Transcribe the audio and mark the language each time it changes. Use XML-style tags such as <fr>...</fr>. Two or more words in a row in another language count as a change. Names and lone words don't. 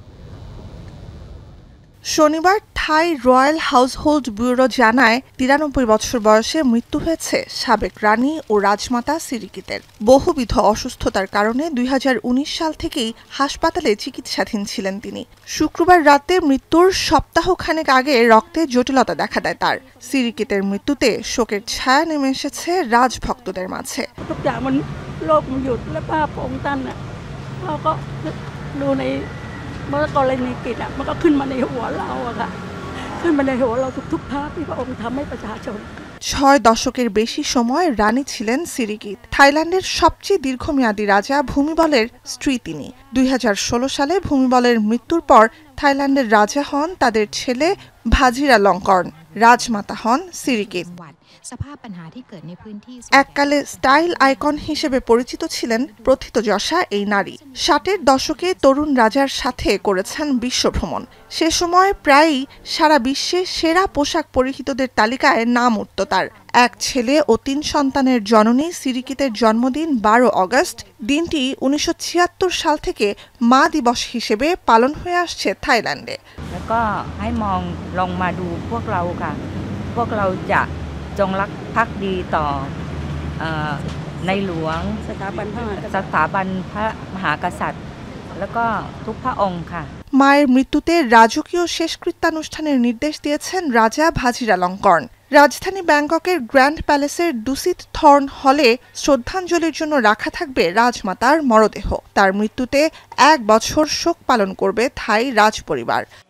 <bn>শনিবার থাই রয়্যাল হাউসহোল্ড ব্যুরো জানায় ৯৩ বছর বয়সে মৃত্যু হয়েছে সাবেক রানী ও রাজমাতা সিরিকিতের। বহুবিধ অসুস্থতার কারণে ২০১৯ সাল থেকেই হাসপাতালে চিকিৎসাধীন ছিলেন তিনি। শুক্রবার রাতে মৃত্যুর সপ্তাহখানেক আগে রক্তে জটিলতা দেখা দেয় তার। সিরিকিতের মৃত্যুতে শোকের ছায়া নেমে এসেছে রাজভক্তদের মাঝে।</bn> <th>เมื่อกรณีกิจมันก็ขึ้นมาในหัวเราอะค่ะขึ้นมาในหัวเราทุกๆภาพที่พระองค์ทำให้ประชาชน</th> <bn>৬ দশকের বেশি সময় রানী ছিলেন সিরিকিত। থাইল্যান্ডের সবচেয়ে দীর্ঘমেয়াদী রাজা ভূমিবলের স্ত্রী তিনি। ২০১৬ সালে ভূমিবলের মৃত্যুর পর থাইল্যান্ডের রাজা হন তাদের ছেলে ভাজিরালঙ্কর্ন, রাজমাতা হন সিরিকিত। এককালে স্টাইল আইকন হিসেবে পরিচিত ছিলেন প্রথিতযশা এই নারী। ৬০-এর দশকে তরুণ রাজার সাথে করেছেন বিশ্বভ্রমণ। সে সময় প্রায়ই সারা বিশ্বে সেরা পোশাক পরিহিতদের তালিকায় নাম উঠত তার। এক ছেলে ও ৩ সন্তানের জননী সিরিকিতের জন্মদিন ১২ অগস্ট। দিনটি ১৯৭৬ সাল থেকে মা দিবস হিসেবে পালন হয়ে আসছে থাইল্যান্ডে।</bn> <th>แล้วก็ให้มองลงมาดูพวกเราค่ะพวกเราจะจงรักภักดีต่อในหลวงสถาบันพระมหากษัตริย์แล้วก็ทุกพระองค์ค่ะ</th> <bn>মায়ের মৃত্যুতে রাজকীয় শেষকৃত্যানুষ্ঠানের নির্দেশ দিয়েছেন রাজা ভাজিরালঙ্কর্ন। রাজধানী ব্যাংককের গ্র্যান্ড প্যালেসের দুসিত থর্ন হলে শ্রদ্ধাঞ্জলির জন্য রাখা থাকবে রাজমাতার মরদেহ। তার মৃত্যুতে ১ বছর শোক পালন করবে থাই রাজপরিবার।</bn>